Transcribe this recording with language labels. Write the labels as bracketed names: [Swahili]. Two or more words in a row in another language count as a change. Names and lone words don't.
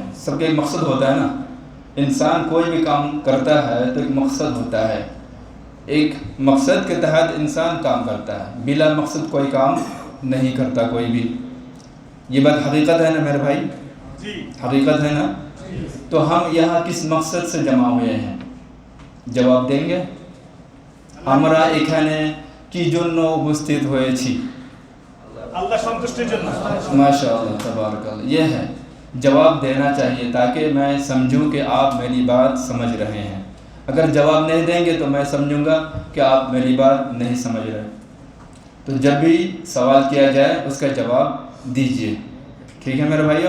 [Urdu] سب کا ایک مقصد ہوتا ہے نا، انسان کوئی بھی کام کرتا ہے تو ایک مقصد ہوتا ہے، ایک مقصد کے تحت انسان کام کرتا ہے، بلا مقصد کوئی کام نہیں کرتا کوئی بھی۔ یہ بات حقیقت ہے نا میرے بھائی؟ جی حقیقت ہے نا؟ تو ہم یہاں کس مقصد سے جمع ہوئے ہیں جواب دیں گے؟ [Bangla] আমরা এখানে কি জন্য উপস্থিত হয়েছি? আল্লাহ সন্তুষ্টির জন্য। [Arabic] ما شاء الله تبارك الله. [Urdu] یہ ہے جواب دینا چاہیے تاکہ میں سمجھوں کہ آپ میری بات سمجھ رہے ہیں۔ اگر جواب نہیں دیں گے تو میں سمجھوں گا کہ آپ میری بات نہیں سمجھ رہے۔ تو جب بھی سوال کیا جائے اس کا جواب دیجیے، ٹھیک ہے میرے بھائیوں؟